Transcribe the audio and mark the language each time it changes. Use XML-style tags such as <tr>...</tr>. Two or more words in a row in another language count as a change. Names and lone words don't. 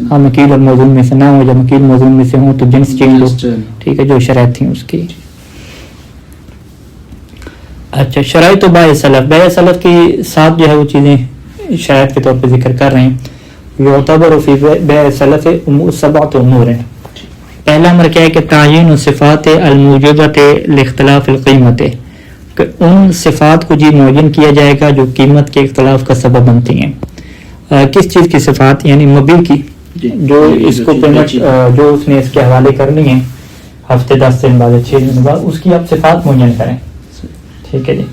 <ur>ہاں مکیل اور موزون میں سے نہ ہو، جب مکیل موزون میں سے ہوں تو جنس چینج ہو، ٹھیک ہے، جو شرائط تھیں اس کی۔ اچھا، شرائط و بیع سلف، بیع سلف کی ساتھ جو ہے وہ چیزیں شرائط کے طور پہ ذکر کر رہے ہیں۔</ur> <ar>یعتبر فی بیع سلف سبعۃ امور،</ar> <ur>پہلا امر کیا ہے کہ</ur> <ar>تعیین صفات الموجودۃ لاختلاف القیمت،</ar> <ur>کہ ان صفات کو جی معین کیا جائے گا جو قیمت کے اختلاف کا سبب بنتی ہیں. کس چیز کی صفات؟ یعنی مبیع کی، جو اس کو پیمنٹ جو اس نے اس کے حوالے کرنی ہے ہفتے 10 دن بعد 6 دن بعد، اس کی آپ صفات معین کریں. ٹھیک ہے جی.</ur>